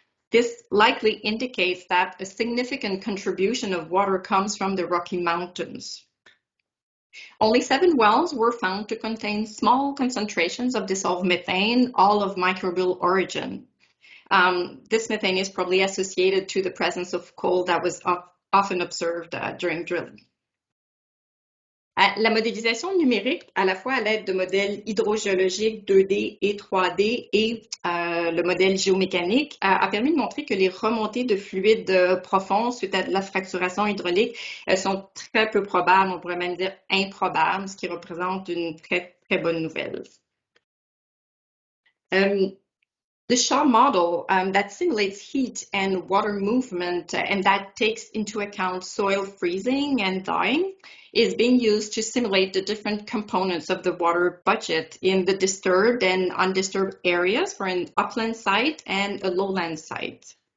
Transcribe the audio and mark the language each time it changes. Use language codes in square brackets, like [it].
[en] This likely indicates that a significant contribution of water comes from the Rocky Mountains. Only 7 wells were found to contain small concentrations of dissolved methane, all of microbial origin. This methane is probably associated to the presence of coal that was often observed during drilling. [fr] La modélisation numérique, à la fois à l'aide de modèles hydrogéologiques 2D et 3D et le modèle géomécanique, a permis de montrer que les remontées de fluides profonds suite à de la fracturation hydraulique sont très peu probables, on pourrait même dire improbables, ce qui représente une très, très bonne nouvelle. [en] The Shaw model that simulates heat and water movement and that takes into account soil freezing and thawing is being used to simulate the different components of the water budget in the disturbed and undisturbed areas for an upland site and a lowland site.